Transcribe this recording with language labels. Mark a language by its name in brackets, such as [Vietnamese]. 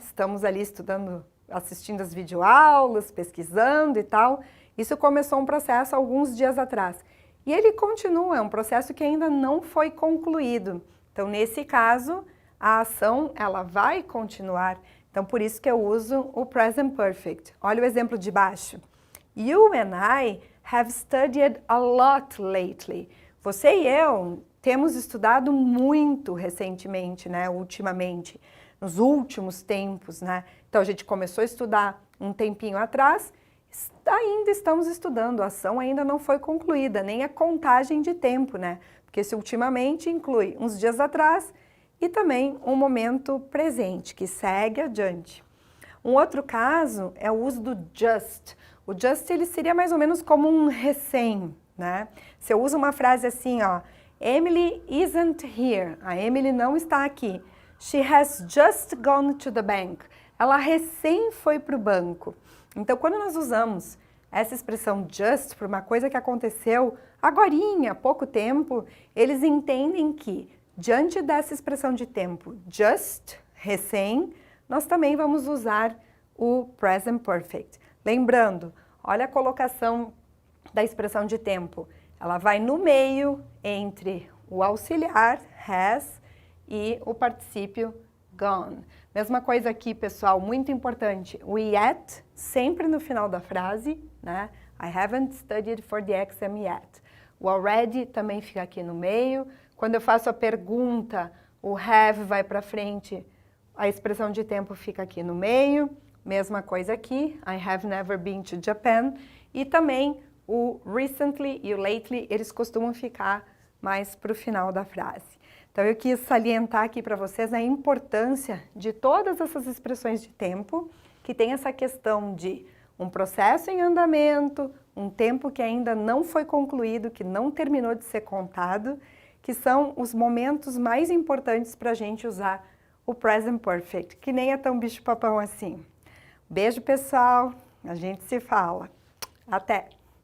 [Portuguese] Estamos ali estudando, assistindo as videoaulas, pesquisando e tal. Isso começou um processo alguns dias atrás. E ele continua, é um processo que ainda não foi concluído. Então, nesse caso, a ação, ela vai continuar. Então, por isso que eu uso o present perfect. Olha o exemplo de baixo. [English] You and I have studied a lot lately. [Portuguese] Você e eu temos estudado muito recentemente, né, ultimamente, nos últimos tempos, né? Então a gente começou a estudar um tempinho atrás, ainda estamos estudando, a ação ainda não foi concluída, nem a contagem de tempo, né? Porque esse ultimamente inclui uns dias atrás e também um momento presente, que segue adiante. Um outro caso é o uso do just. O just, ele seria mais ou menos como um recém, né? Se eu uso uma frase assim, ó, [English] Emily isn't here. [Portuguese] A Emily não está aqui. [English] She has just gone to the bank. [Portuguese] Ela recém foi para o banco. Então, quando nós usamos essa expressão just para uma coisa que aconteceu agorinha, há pouco tempo, eles entendem que, diante dessa expressão de tempo just, recém, nós também vamos usar o present perfect. Lembrando, olha a colocação da expressão de tempo. Ela vai no meio entre o auxiliar, has, e o particípio gone. Mesma coisa aqui, pessoal, muito importante. O yet, sempre no final da frase, né? [English] I haven't studied for the exam yet. [Portuguese] O already também fica aqui no meio. Quando eu faço a pergunta, o have vai para frente, a expressão de tempo fica aqui no meio. Mesma coisa aqui, [English] I have never been to Japan. [Portuguese] E também o recently e o lately, eles costumam ficar mais para o final da frase. Então, eu quis salientar aqui para vocês a importância de todas essas expressões de tempo, que tem essa questão de um processo em andamento, um tempo que ainda não foi concluído, que não terminou de ser contado, que são os momentos mais importantes para a gente usar o present perfect, que nem é tão bicho-papão assim. Beijo, pessoal! A gente se fala. Até!